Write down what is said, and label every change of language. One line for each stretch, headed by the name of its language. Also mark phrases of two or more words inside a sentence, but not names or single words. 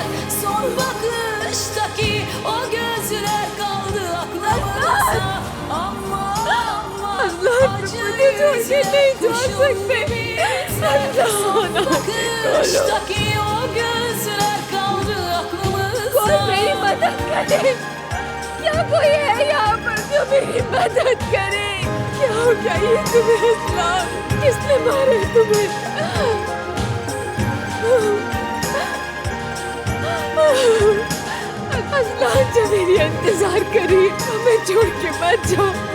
Turkish: Son bakıştaki o gözler kaldı aklımızda. Aman acı yüzler kurşun gibi izler. Son bakıştaki o gözler kaldı aklımızda.
Hindi: कोई मेरी मदद करे, या कोई है यहाँ पर जो मेरी मदद करे? क्या हो गया ये तुम्हें असलान? किसने मारा तुम्हें? असलान जो मेरी इंतजार करी, हमें छोड़ के मत जाओ।